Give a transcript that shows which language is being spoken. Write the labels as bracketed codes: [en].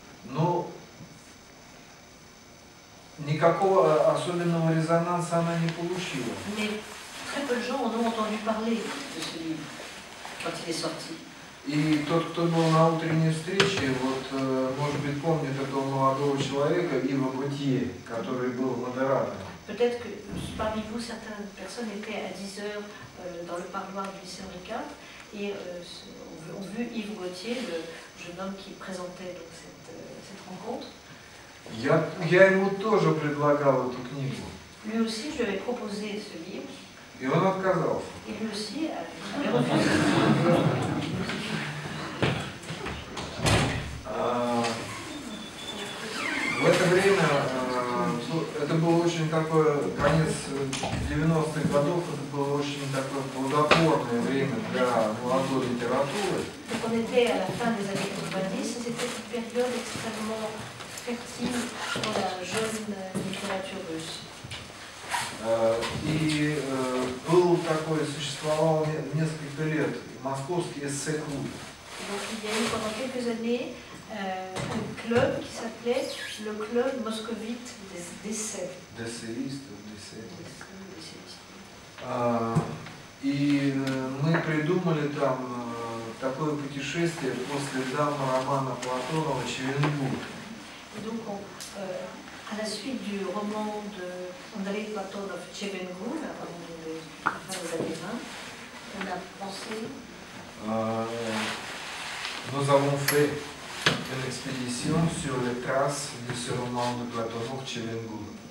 [ru] Но никакого особенного резонанса она не получила. [fr] Mais très peu de gens en ont entendu parler de ce livre quand il est sorti. [ru] И тот, кто был на утренней встрече, вот, может быть, помнит этого молодого человека, Ива Готье, который был модератором. [fr] Peut-être que parmi vous, certaines personnes étaient à 10 heures dans le parloir du lycée Henri IV et ont vu Yves Gauthier, le jeune homme qui présentait donc, cette rencontre. [ru] Я ему тоже предлагал эту книгу. [fr] Lui aussi, je lui avais proposé ce livre. [ru] И он отказался. [fr] Et lui aussi avait refusé. [ru] В это время, это был очень такой, конец 90-х годов, это было очень такое плодотворное время для молодой литературы. [fr] Donc on était à la fin des années 90, c'était une période extrêmement fertile pour la jeune littérature russe. [ru] И был такой, существовал несколько лет московский эссе-клуб. [fr] Donc il y a eu pendant quelques années un club qui s'appelait le club moscovite d'essais. [ru] D'essеистов, И мы придумали там такое путешествие по следам романа Платонова «Чевенгур». [fr] Donc à la suite du roman de Andrei Platonov Чевенгур, à la fin des années 20, on a pensé. Nous avons fait une expédition sur les traces de ce roman de Platonov Чевенгур.